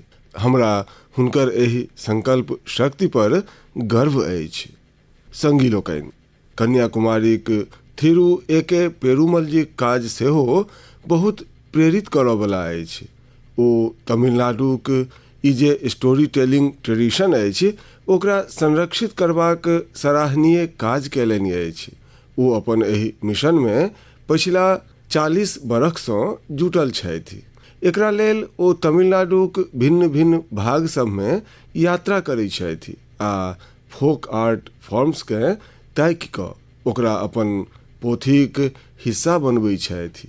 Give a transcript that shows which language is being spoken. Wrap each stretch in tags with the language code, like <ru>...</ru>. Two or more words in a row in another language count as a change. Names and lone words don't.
<mai>हमरा हुनकर एहि संकल्प शक्ति पर गर्व अछि। संगी लोकनि, कन्याकुमारीक थिरु ए.के. पेरुमल जी काज सेहो बहुत प्रेरित करऽ वाला अछि। ओ तमिलनाडुक ई जे</mai> <en>story telling tradition</en> <mai>अछि ओकरा संरक्षित करबाक सराहनीय काज केलनि अछि। ओ अपन एहि मिशन में पछिला 40 बरख सँ जुटल छथि। एकरा लेल ओ तमिलनाडुक भिन्न भिन्न भाग सब में यात्रा करै छथि आ</mai> <en>folk art forms</en> <mai>के ताकि कऽ ओकरा अपन पोथीक हिस्सा बनबै छथि।</mai>